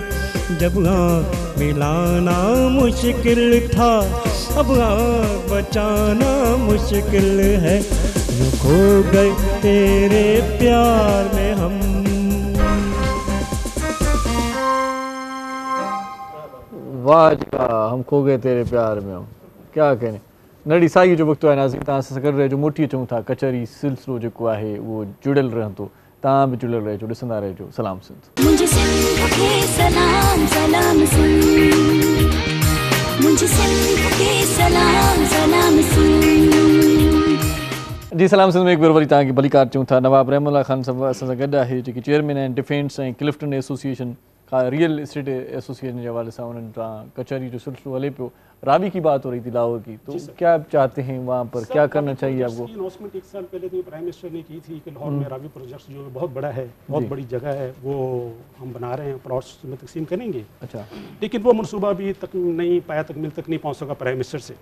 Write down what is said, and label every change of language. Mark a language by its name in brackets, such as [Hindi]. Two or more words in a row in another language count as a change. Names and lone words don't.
[Urdu] جب آنکھ ملانا مشکل تھا، اب آنکھ بچانا مشکل ہے. یوں کھو گئے تیرے پیار میں ہم. واہ جی واہ، ہم کھو گئے تیرے پیار میں ہم، کیا کہنے. [Sindhi] नड़ी साई जो वक़्तु आहे नाज़रीन, तव्हां सां गॾु रहिजो, मोटी चऊं था कचहरी सिलसिलो जेको आहे उहो जुड़ियल रहंदो, तव्हां बि जुड़ियल रहिजो, ॾिसंदा रहिजो सलाम सिंध। मुंहिंजे सिंध खे सलाम सलाम सिंध, मुंहिंजे सिंध खे सलाम सलाम सिंध। जी सलाम सिंध में हिकु भेरो वरी तव्हांखे भलीकार चऊं था। नवाब रहमुल्ला ख़ान साहब असां सां गॾु आहे, जेके चेयरमैन आहिनि डिफेंस ऐं क्लिफ्टन एसोसिएशन का [English] real estate association [Urdu] کے حوالے سے انہوں نے [Sindhi] कचहरी जो सिलसिलो हले पियो, [Urdu] راوی کی بات ہو رہی تھی لاہور کی، تو کیا آپ چاہتے ہیں وہاں پر کیا کرنا چاہیے آپ کو? اناؤنسمنٹ ایک سال پہلے تو [English] prime minister [Urdu] نے کی تھی کہ لاہور میں راوی پروجیکٹ جو بہت بڑا ہے، بہت بڑی جگہ ہے، وہ ہم بنا رہے ہیں، پلاٹس میں تقسیم کریں گے. اچھا, لیکن وہ منصوبہ بھی تک نہیں پایا، تکمیل تک نہیں پہنچ سکا [English] prime minister [Urdu] سے.